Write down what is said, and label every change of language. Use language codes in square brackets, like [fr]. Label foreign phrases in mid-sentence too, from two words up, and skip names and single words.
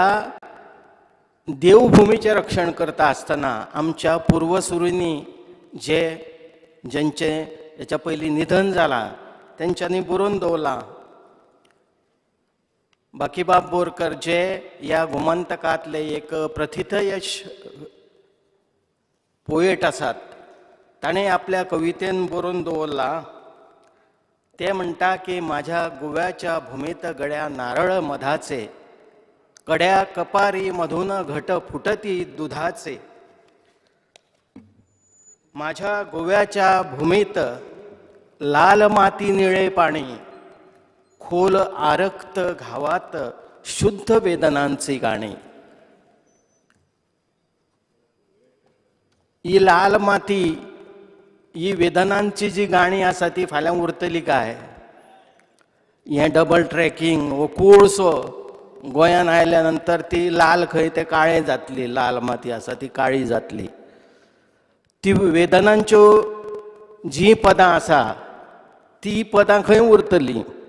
[kok] देवभुमीचें रक्षण करता आसतना आमच्या पुर्वसुरींनी ज्यांचें हेच्या पयलीं निधन जालां तेंच्यांनी बरोवन दवरलां बाकीबाब बोरकर जे या गोमंतकातले एक प्रथितयश पोएट आसात, ताणें आपल्या कवितेन बरोवन दवरला. ते म्हणटा की [mr] माझ्या गोव्याच्या भूमीत गड्या नारळ मधाचे, कड्या कपारी मधून घट फुटती दुधाचे. माझ्या गोव्याच्या भूमीत लाल माती निळे पाणी, खोल आरक्त घावात शुद्ध वेदनांची गाणी. [kok] ही लाल माती, ही वेदनांची जी गाणी आसा ती फाल्यां उरतली काय? हें [en] double tracking [kok] वो कोळसो गोंयान आयल्या नंतर ती लाल खंय ते काळें जातली, लाल माती आसा ती काळी जातली. ती वेदनांच्यो जी पदां आसा ती पदां खंय उरतली?